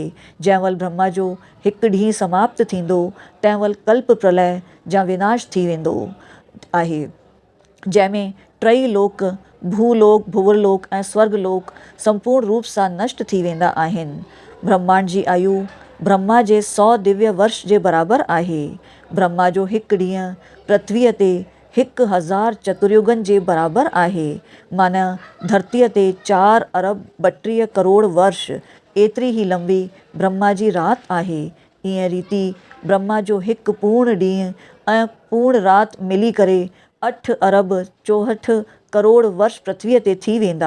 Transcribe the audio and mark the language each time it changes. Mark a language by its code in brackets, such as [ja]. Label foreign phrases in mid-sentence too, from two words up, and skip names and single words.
[sd] जंहिं महिल ब्रह्मा जो हिकु ॾींहुं समाप्त थींदो तंहिं महिल कल्प प्रलय या विनाश थी वेंदो आहे, जंहिंमें टई लोक भूलोक भुवरलोक ऐं स्वर्गलोक संपूर्ण रूप सां नष्ट थी वेंदा आहिनि। ब्रह्मांड जी आयु ब्रह्मा जे 100 दिव्य वर्ष जे बराबरि आहे। ब्रह्मा जो हिकु ॾींहुं पृथ्वीअ ते 1000 चतुर्युगनि जे बराबरि आहे। माना धरतीअ ते 4 अरब 32 करोड़ वर्ष एतिरी ई लंबी ब्रह्मा जी राति आहे। ईअं रीति ब्रह्मा जो हिकु पूर्ण ॾींहुं ऐं पूर्ण राति मिली करे 8 अरब 64 करोड़ वर्ष पृथ्वीअ ते थी वेंदा।